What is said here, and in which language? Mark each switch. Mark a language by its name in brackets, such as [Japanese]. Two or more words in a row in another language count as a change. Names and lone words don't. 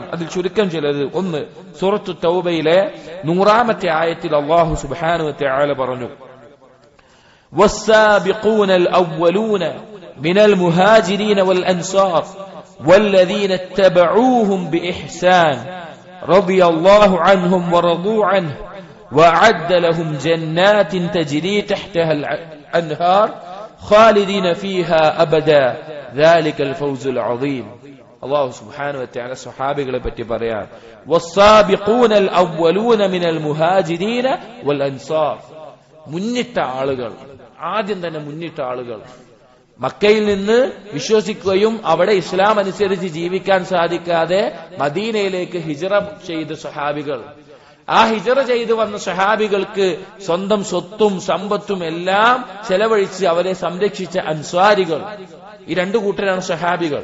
[Malayalam] അതിൽ ചുരുക്കം ചിലത്. ഒന്ന്, സൂറത്തു തൗബയിലെ 100-ാമത്തെ ആയത്തിൽ [Arabic] الله سبحانه وتعالى പറഞ്ഞു, والسابقون الأولون من المهاجرين والأنصار والذين اتبعوهم بإحسان رضي الله عنهم ورضوا عنه وأعد لهم جنات تجري تحتها الأنهار خالدين فيها أبدا ذلك الفوز العظيم. الله سبحانه وتعالى [Malayalam] صحابيകളെ പറ്റി പറയാൻ, [Arabic] والسابقون الأولون من المهاجرين والأنصار, [Malayalam] മുന്നിട്ട ആളുകൾ, ആദ്യം തന്നെ മുന്നിട്ട ആളുകൾ, മക്കയിൽ നിന്ന് വിശ്വസിക്കുകയും അവിടെ ഇസ്ലാം അനുസരിച്ച് ജീവിക്കാൻ സാധിക്കാതെ മദീനയിലേക്ക് ഹിജ്റ ചെയ്ത സഹാബികൾ, ആ ഹിജ്റ ചെയ്തു വന്ന സഹാബികൾക്ക് സ്വന്തം സ്വത്തും സമ്പത്തും എല്ലാം ചെലവഴിച്ച് അവരെ സംരക്ഷിച്ച അൻസ്വാരികൾ, ഈ രണ്ടു കൂട്ടരാണ് സഹാബികൾ.